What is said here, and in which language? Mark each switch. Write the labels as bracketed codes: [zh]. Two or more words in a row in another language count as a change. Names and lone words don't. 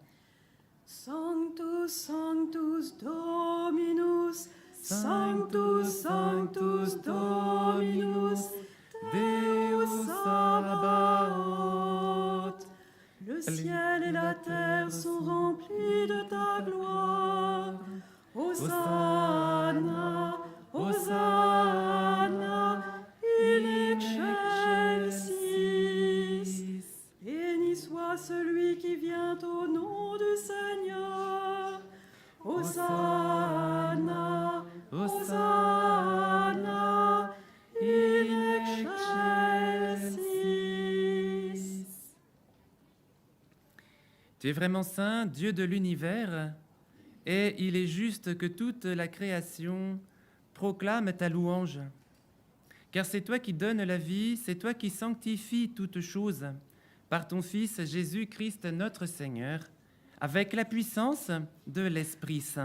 [la] Sanctus, Sanctus Dominus, Sanctus, Sanctus Dominus, Deus Sabaoth. [fr] Le ciel et la terre sont remplis de ta gloire. [la] Hosanna, Hosanna, in excelsis. [fr] Béni soit celui qui vient au nom du Seigneur. [la] Hosanna, Hosanna, in excelsis. [fr] Tu es vraiment saint, Dieu de l'univers, et il est juste que toute la création proclame ta louange. Car c'est toi qui donnes la vie, c'est toi qui sanctifies toutes choses par ton Fils Jésus-Christ notre Seigneur, avec la puissance de l'Esprit Saint.